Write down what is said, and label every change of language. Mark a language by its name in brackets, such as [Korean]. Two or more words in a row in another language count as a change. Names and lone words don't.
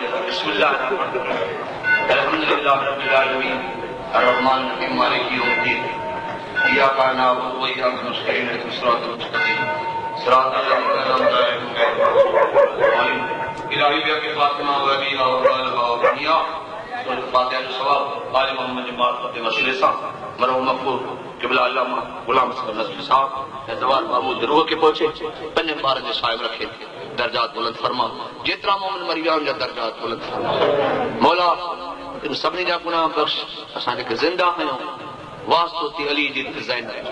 [Arabic] बाबू بسم الله الحمد لله رب العالمين الرحمن رحيم مالك يوم الدين إياك نعبد وإياك نستعين اهدنا الصراط المستقيم صراط الذين أنعمت عليهم [Sindhi] इलाही बिया के [Arabic] فاطمة وأبيها وآلها وبنيها [Sindhi] सूरत फातिहा जो सवाब आले मोहम्मद जी मार्फत वसीले सा मरहूम मक़बूल क़िबला अल्लामा गुलाम असगर नज़वी साहब जवाद महमूद रूह के पहुंचे पंज बार जे साहिब रखे दर्जात बुलंद फरमा जेतरा मोमिन मरी विया उनजा दर्जात बुलंद फरमा मौला इन सभिनी जा गुनाह बख्श असां जेके ज़िंदा आहियूं वास्तो थी अली जी ज़ैनब